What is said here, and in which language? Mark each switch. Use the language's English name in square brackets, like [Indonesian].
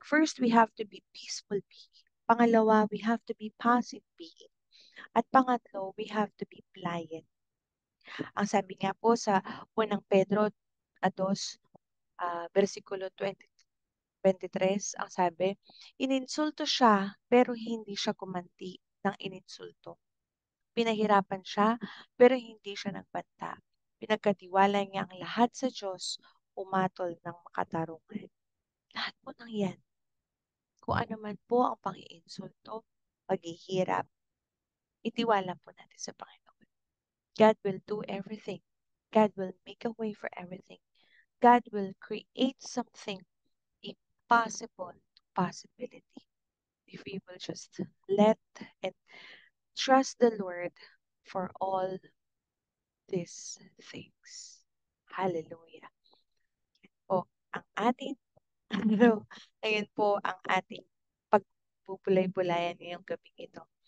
[English] First, we have to be peaceful being. Pangalawa, we have to be passive being. [Filipino] At pangatlo, [English] we have to be pliant. [Filipino] Ang sabi nga po sa unang Pedro 2, versikulo 23, ang sabi, ininsulto siya pero hindi siya gumanti ng ininsulto. Pinahirapan siya pero hindi siya nagbanta. Pinagkatiwala niya ang lahat sa Diyos, umatol ng makatarungan. Lahat po ng yan, kung ano man po ang pang-iinsulto, paghihirap, itiwala po natin sa Panginoon. [English] God will do everything. God will make a way for everything. God will create something impossible to possibility if we will just let and trust the Lord for all these things. Hallelujah. [Filipino] Po, ang ating ano, ngayon po ang ating pagbubulay-bulayan ngayong gabi ito.